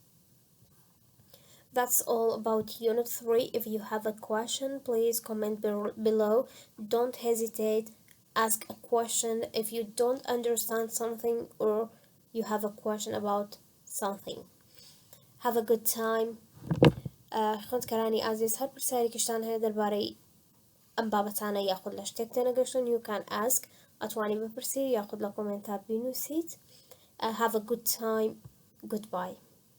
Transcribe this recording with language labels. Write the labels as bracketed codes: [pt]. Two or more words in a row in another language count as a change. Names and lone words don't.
[en] That's all about Unit 3. If you have a question, please comment below. Don't hesitate. Ask a question if you don't understand something or you have a question about something. Have a good time. [ckb] خۆت کەرانی ئازیز هەر پرسیارێکیشتان هەیە دەربارەی ئەم بابەتانە یاخود لە شتێک تێنەگەشتن [en] you can ask [ckb] ئەتوانی بپرسی یاخود لە کۆمنتات بینووسیت. [en] Have a good time. Goodbye.